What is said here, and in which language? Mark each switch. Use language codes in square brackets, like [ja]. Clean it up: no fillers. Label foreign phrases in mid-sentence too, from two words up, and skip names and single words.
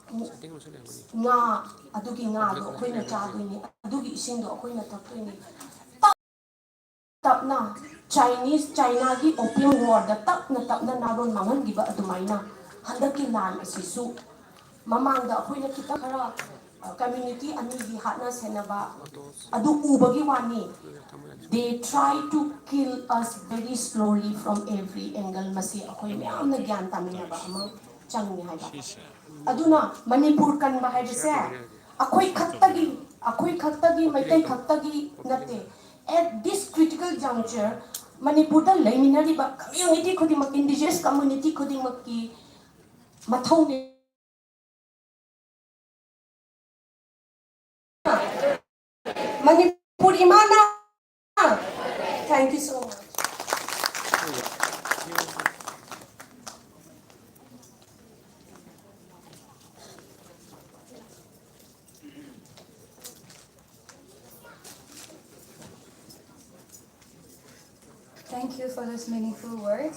[mni] nga adugi nga do khoina chadoini adugi ising do khoina taktoini tapna China gi [en] opium war [mni] da tapna naron mangan giba adumaina handaki lan asisu mamang da khoina kita khara community ani gi hatna senaba adu ubagi wani [en] they try to kill us very slowly from every angle [mni] masi akhoi myam na gyan taminaba ama changni haiba aduna manipur kan ba haibase akhoi khattagi Meitei khattagi natte [en] at this critical juncture [mni] manipur da laiminari ba community khudimak [en] indigenous community [mni] khudimak ki mathau ne manipur imana [en] thank you so much Thank you for those meaningful words.